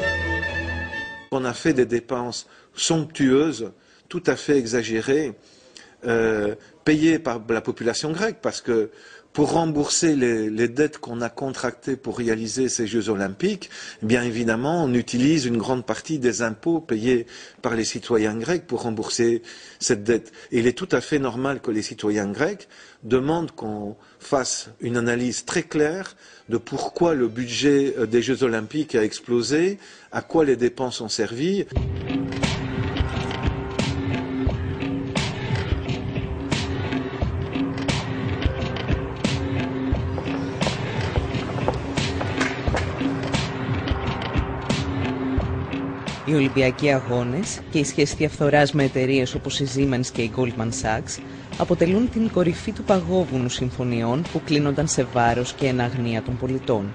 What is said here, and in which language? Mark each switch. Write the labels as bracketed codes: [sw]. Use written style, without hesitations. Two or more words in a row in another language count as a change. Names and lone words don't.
[fr] On a fait des dépenses somptueuses, tout à fait exagérées, payé par la population grecque, parce que pour rembourser les dettes qu'on a contractées pour réaliser ces Jeux Olympiques, bien évidemment, on utilise une grande partie des impôts payés par les citoyens grecs pour rembourser cette dette. Et il est tout à fait normal que les citoyens grecs demandent qu'on fasse une analyse très claire de pourquoi le budget des Jeux Olympiques a explosé, à quoi les dépenses ont servi. [el] Οι Ολυμπιακοί Αγώνες και η σχέση διαφθοράς με εταιρείες όπως η Siemens και η Goldman Sachs αποτελούν την κορυφή του παγόβουνου συμφωνιών που κλείνονταν σε βάρος και εν αγνία των πολιτών.